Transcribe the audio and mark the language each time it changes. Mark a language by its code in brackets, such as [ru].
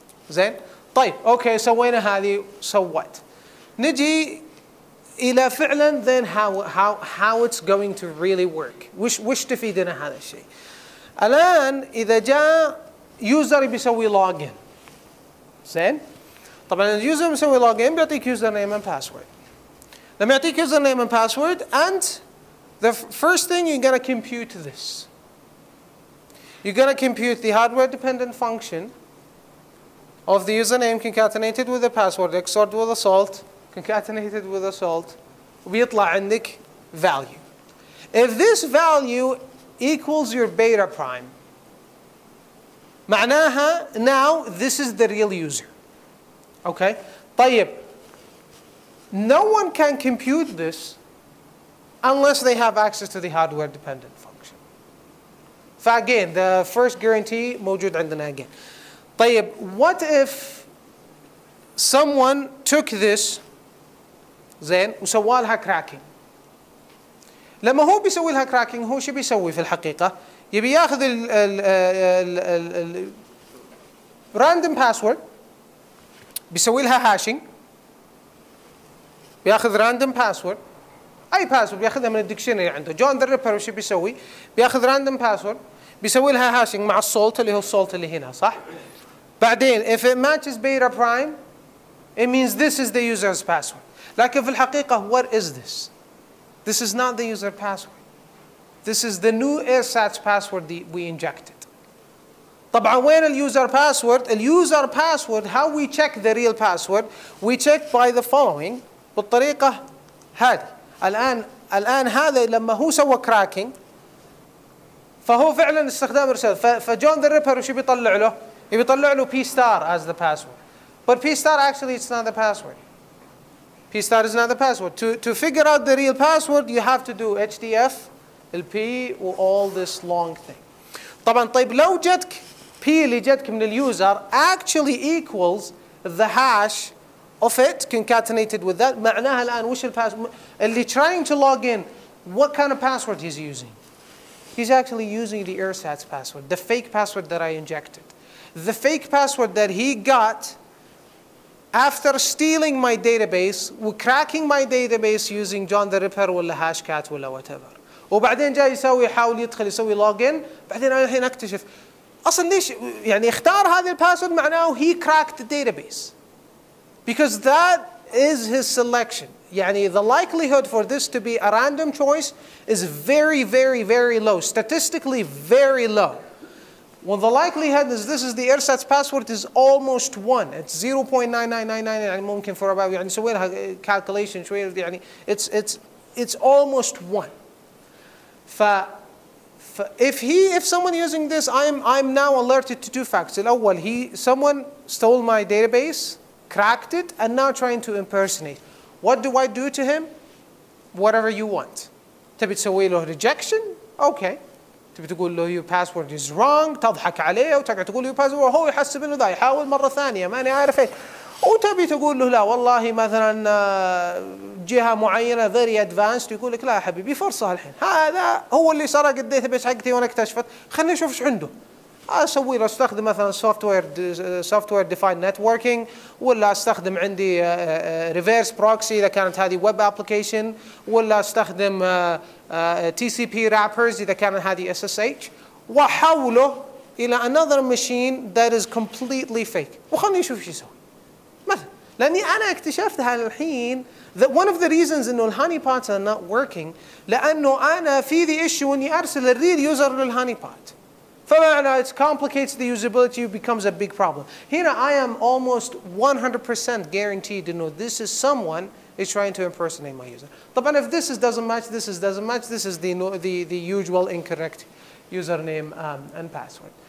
[ar] زين؟ طيب اوكي سوينا هذه [en] so what؟ [ar] نجي الى فعلا [en] then how it's going to really work. [ar] وش تفيدنا هذا الشيء؟ الان اذا جاء يوزر بيسوي login زين؟ طبعا اليوزر بيسوي login بيعطيك [en] username and password. [ar] لما يعطيك [en] username and password and the first thing you're going to compute this. You're going to compute the hardware dependent function of the username concatenated with the password XORed with the salt concatenated with the salt [ar] وبيطلع عندك [en] value. If this value equals your beta prime [ar] معناها [en] now this is the real user. Okay? طيب no one can compute this unless they have access to the hardware dependent function. فagain the first guarantee [ar] موجود عندنا [en] again. طيب what if someone took this [ar] زين وسوى لها [en] cracking. [ar] لما هو بيسوي لها cracking هو شو بيسوي في الحقيقة؟ يبي ياخذ ال random password بيسوي لها hashing بياخذ random password اي password بياخذها من الدكشنري عنده. جون ذا ريبر وش بيسوي؟ بياخذ random password بيسوي لها hashing مع السولت اللي هو السولت اللي هنا صح؟ بعدين [en] if it matches beta prime it means this is the user's password. [ar] لكن في الحقيقة [en] what is this؟ This is not the user password. This is the new AirSats password that we injected. [ar] طبعا وين اليوزر [en] password؟ اليوزر password how we check the real password we check by the following [ar] بالطريقة هذه. الآن هذا لما هو سوى cracking فهو فعلا استخدام رسالة. فجون ذا ريبر وش بيطلع له؟ بيطلع له P star [en] as the password. But P star actually it's not the password. P star is not the password. To figure out the real password you have to do HDF الP all this long thing. [ar] طبعا طيب لو جتك P اللي جتك من اليوزر [en] actually equals the hash of it concatenated with that [ar] معناها الآن وش الباسورد اللي [en] trying to log in what kind of password he's using. He's actually using the AirSats password, the fake password that I injected. The fake password that he got after stealing my database وcracking my database using John the Ripper ولا Hashcat ولا whatever. [ar] وبعدين جاي يحاول يدخل يسوي login بعدين أنا الحين أكتشف أصلا ليش يعني اختار هذا الباسورد معناه [en] he cracked the database. Because that is his selection. يعني the likelihood for this to be a random choice is very, very, very low. Statistically very low. Well, the likelihood is this is the AirSats password is almost 1. It's 0.9999 [ar] يعني ممكن [en] for about [ar] يعني نسوي لها [en] calculation شوية يعني it's almost 1. if someone using this I'm now alerted to two facts. الأول someone stole my database, cracked it, and now trying to impersonate. What do I do to him? Whatever you want. [ar] تبي تسوي له rejection? [en] Okay. [ar] تبي تقول له [en] your password is wrong، [ar] تضحك عليه وتقعد تقول له your password وهو يحسب انه ذا يحاول مرة ثانية ماني عارف ايش. وتبي تقول له لا والله مثلا جهة معينة [en] very advanced [ar] يقول لك لا يا حبيبي فرصة الحين هذا هو اللي سرق الداتابيس حقتي وانا اكتشفت خليني اشوف ايش عنده. اسوي له استخدم مثلا software defined networking ولا استخدم عندي reverse proxy اذا كانت هذه web application ولا استخدم TCP wrappers اذا كانت هذه SSH واحوله الى [en] another machine that is completely fake [ar] وخلني اشوف ايش يسوي. مثلا لاني انا اكتشفت الحين [en] that one of the reasons [ar] انه الهاني pots are not working لانه انا في the issue اني ارسل الريل يوزر للهاني pot. [en] فمعنى it complicates the usability, it becomes a big problem. Here I am almost 100% guaranteed to know this is someone is trying to impersonate my user. طبعا if this doesn't match, this is the usual incorrect username and password.